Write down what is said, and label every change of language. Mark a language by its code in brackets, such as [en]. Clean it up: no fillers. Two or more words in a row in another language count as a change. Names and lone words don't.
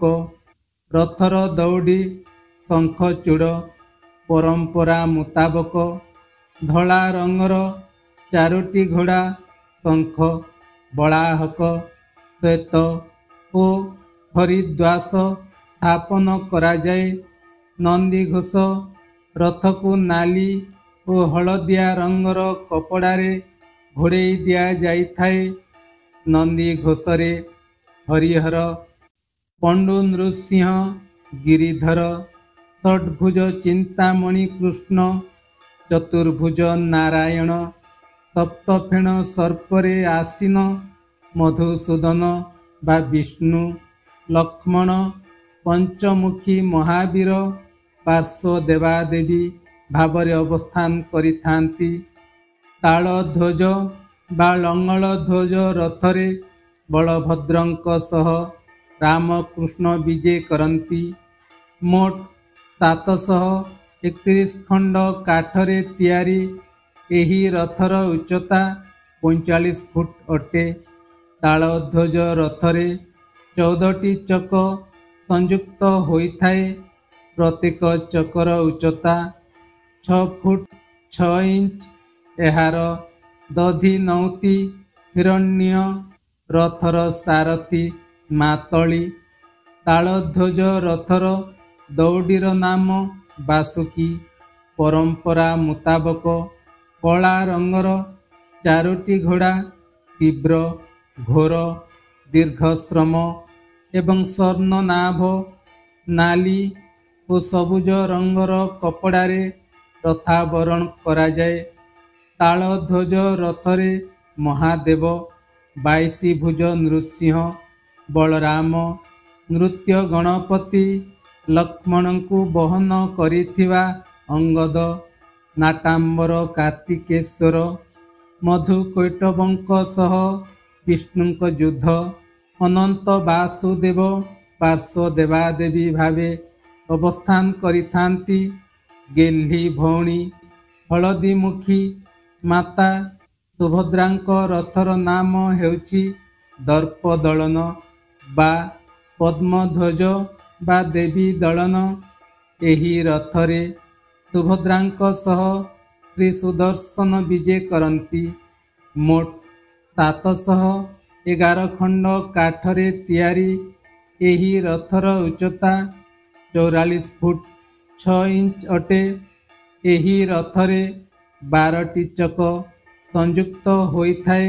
[or] ରଥର ଦଉଡ଼ି ଶଙ୍ଖଚୂଡ଼ ପରମ୍ପରା ମୁତାବକ ଧଳା ରଙ୍ଗର 4ଟି ଘୋଡ଼ା ଶଙ୍ଖ ବଲାହକ ଶ୍ୱେତ ଓ ହରିଦ୍ୱାସ ସ୍ଥାପନ କରା ଯାଏ। ନନ୍ଦିଘୋଷ ରଥ କୁ ନାଲି ଓ ହଳଦିଆ ରଙ୍ଗର କପଡ଼ାରେ ଘୋଡ଼େଇ ଦିଆ ଯାଇଥାଏ। ନନ୍ଦିଘୋଷରେ ହରିହର ପଣ୍ଡୁ ନୃସିଂହ ଗିରିଧର ଷଡ଼ଭୁଜ ଚିନ୍ତାମଣି କୃଷ୍ଣ ଚତୁର୍ଭୁଜ ନାରାୟଣ ସପ୍ତଫେଣ ସର୍ପରେ ଆସୀନ ମଧୁସୂଦନ ବା ବିଷ୍ଣୁ ଲକ୍ଷ୍ମଣ ପଞ୍ଚମୁଖୀ ମହାବୀର ପାର୍ଶ୍ୱ ଦେବାଦେବୀ ଭାବରେ ଅବସ୍ଥାନ କରିଥାନ୍ତି। ତାଳଧ୍ୱଜ ବା ଲଙ୍ଗଳ ଧ୍ୱଜ ରଥରେ ବଳଭଦ୍ରଙ୍କ ସହ ରାମକୃଷ୍ଣ ବିଜେ କରନ୍ତି। ମୋଟ 731 ଖଣ୍ଡ କାଠରେ ତିଆରି ଏହି ରଥର ଉଚ୍ଚତା 45 ଫୁଟ ଅଟେ। ତାଳଧ୍ୱଜ ରଥରେ 14ଟି ଚକ ସଂଯୁକ୍ତ ହୋଇଥାଏ। ପ୍ରତ୍ୟେକ ଚକର ଉଚ୍ଚତା 6 ଫୁଟ 6 ଇଞ୍ଚ। ଏହାର ଦଧି ନଉତି ହିରଣ୍ୟ। ରଥର ସାରଥି ମାତଳି। ତାଳଧ୍ୱଜ ରଥର ଦଉଡ଼ିର ନାମ ବାସୁକି। ପରମ୍ପରା ମୁତାବକ କଳା ରଙ୍ଗର 4ଟି ଘୋଡ଼ା ତୀବ୍ର ଘୋର ଦୀର୍ଘଶ୍ରମ ଏବଂ ସ୍ୱର୍ଣ୍ଣ ନାଭ ନାଲି ଓ ସବୁଜ ରଙ୍ଗର କପଡ଼ାରେ ରଥାବରଣ କରା ଯାଏ। ତାଳଧ୍ୱଜ ରଥରେ ମହାଦେବ 22 ଭୁଜ ନୃସିଂହ ବଳରାମ ନୃତ୍ୟ ଗଣପତି ଲକ୍ଷ୍ମଣ କୁ ବହନ କରିଥିବା ଅଙ୍ଗଦ ନଟାମ୍ବର କାର୍ତ୍ତିକେଶ୍ୱର ମଧୁକୈଟଭଙ୍କ ସହ ବିଷ୍ଣୁଙ୍କ ଯୁଦ୍ଧ ଅନନ୍ତ ବାସୁଦେବ ପାର୍ଶ୍ୱ ଦେବାଦେବୀ ଭାବେ ଅବସ୍ଥାନ କରିଥାନ୍ତି। ଗେହ୍ଲୀ ଭଉଣୀ ହଳଦୀମୁଖୀ ମାତା ସୁଭଦ୍ରାଙ୍କ ରଥର ନାମ ହେଉଛି ଦର୍ପଦଳନ ବା ପଦ୍ମଧ୍ୱଜ ବା ଦେବୀ ଦଳନ। ଏହି ରଥରେ ସୁଭଦ୍ରାଙ୍କ ସହ ଶ୍ରୀ ସୁଦର୍ଶନ ବିଜେ କରନ୍ତି। ମୋଟ 711 ଖଣ୍ଡ କାଠରେ ତିଆରି ଏହି ରଥର ଉଚ୍ଚତା 44 ଫୁଟ 6 ଇଞ୍ଚ ଅଟେ। ଏହି ରଥରେ 12ଟି ଚକ ସଂଯୁକ୍ତ ହୋଇଥାଏ।